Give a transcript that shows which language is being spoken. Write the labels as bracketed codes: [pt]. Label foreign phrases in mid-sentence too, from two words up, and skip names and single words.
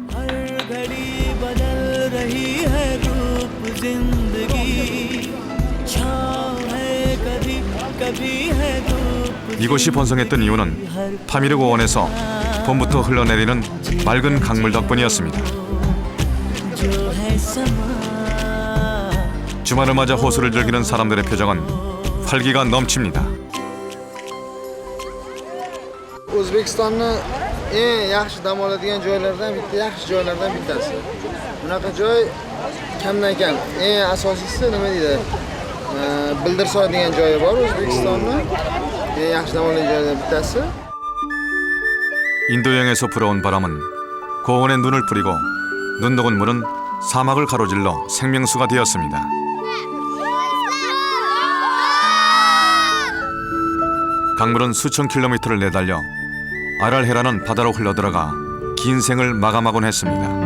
[ko] 이곳이 번성했던 이유는 파미르 고원에서 봄부터 흘러내리는 맑은 강물 덕분이었습니다. 주말을 맞아 호수를 즐기는 사람들의 표정은 활기가 넘칩니다. [uz] O'zbekistonni eng yaxshi dam oladigan joylardan bitta, yaxshi joylardan bittasi. Bunaqa joy kamdan kam. Eng asosiysi nima deydi? Bildirsoy degan joyi bor O'zbekistonni. Eng yaxshi dam oladigan joylardan bittasi. [ko] 인도 여행에서 불어온 바람은 고원에 눈을 뿌리고 눈 녹은 물은 사막을 가로질러 생명수가 되었습니다. 강물은 수천 킬로미터를 내달려 아랄헤라는 바다로 흘러들어가 긴 생을 마감하곤 했습니다.